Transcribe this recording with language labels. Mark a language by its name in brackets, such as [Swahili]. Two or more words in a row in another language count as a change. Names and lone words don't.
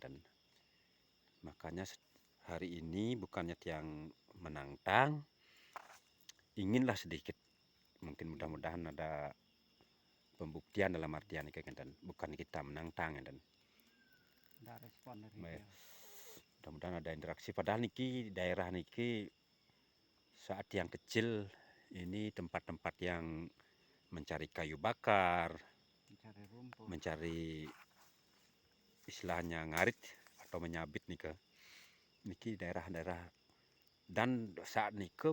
[Indonesian] Dan makanya hari ini bukannya yang menantang, inginlah sedikit mungkin mudah-mudahan ada pembuktian dalam artian ini kan, dan bukan kita menantang dan Nggak respon dari Baik. dia. mudah-mudahan ada interaksi. Padahal niki daerah niki saat yang kecil ini tempat-tempat yang mencari kayu bakar, Mencari rumput. mencari istilahnya ngarit atau menyabit nih ke niki daerah-daerah. Dan saat nike